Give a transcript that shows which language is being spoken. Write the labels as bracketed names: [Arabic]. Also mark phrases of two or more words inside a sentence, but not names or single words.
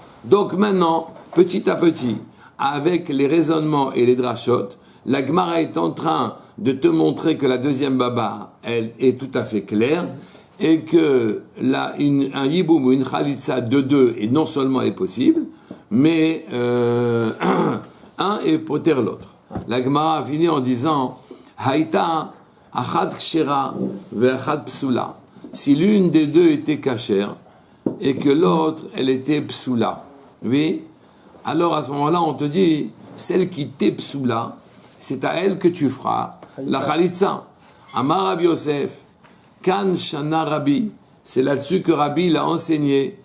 [French] Donc maintenant, petit à petit, avec les raisonnements et les drachot, la Gemara est en train de te montrer que la deuxième baba, elle est tout à fait claire et que un Yiboum ou une Khalitsa de deux et non seulement est possible, mais un est poter l'autre. La Gemara a fini en disant [Hebrew] הייתה אחת כשרה ואחת פסולה. [French] Si l'une des deux était kashère et que l'autre, elle était psula. Oui? Alors à ce moment-là, on te dit celle qui t'est psula, c'est à elle que tu feras la khalitsa. [Hebrew] אמר רבי יוסף כאן שנה רבי, [French] c'est là-dessus que Rabbi l'a enseigné.